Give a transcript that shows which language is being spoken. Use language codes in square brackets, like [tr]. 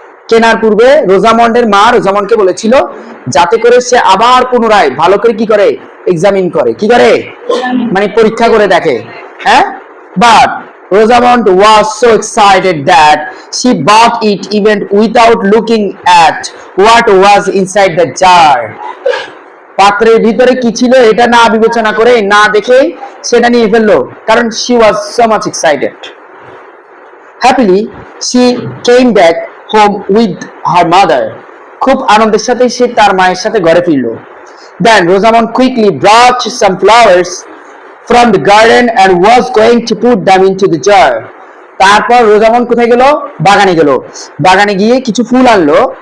[bn] কেনার পূর্বে রোজামন্ডের মা রোজামন্ডকে বলেছিল যাতে করে সে আবার পুনরায় ভালো করে কি করে এক্সামিন করে, কি করে মানে পরীক্ষা করে দেখে। [en] হ্যাঁ, but Rosamond was so excited that she bought it even without looking at what was inside the jar. [bn] পাত্রের ভিতরে কি ছিল এটা না বিবেচনা করে, না দেখে সেটা নিয়ে ফেললো, কারণ [en] she was so much excited. Happily, she came back home with her mother. [bn] খুব আনন্দের সাথে সে তার মায়ের সাথে ঘরে ফিরলো। [en] Then Rosamond quickly brought some flowers from the garden and was going to put them into the jar. [bn] তারপর Rosamund কোথায় গেল? বাগানে গেল। বাগানে গিয়ে কিছু ফুল আনলো।